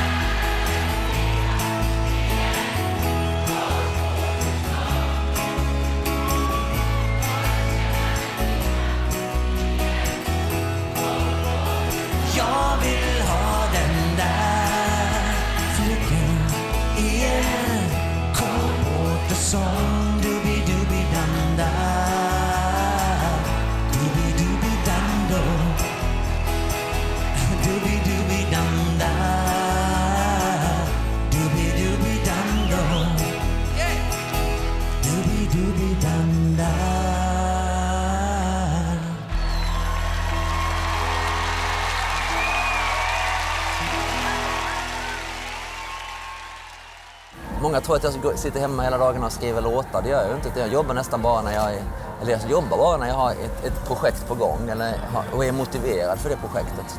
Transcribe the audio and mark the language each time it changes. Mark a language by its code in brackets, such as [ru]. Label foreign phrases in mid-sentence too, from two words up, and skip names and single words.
[sv] Jag vill ha den där flickan igen. Kom bort och sång dubi-dubi-danda. Dubi-dubi-dando. Dubi-dubi-danda. Dubi-dubi-dando. Dubi-dubi-danda. Många tror att jag sitter hemma hela dagarna och skriver låtar. Det gör jag ju inte. Jag jobbar nästan bara när jag jobbar bara när jag har ett projekt på gång och är motiverad för det projektet.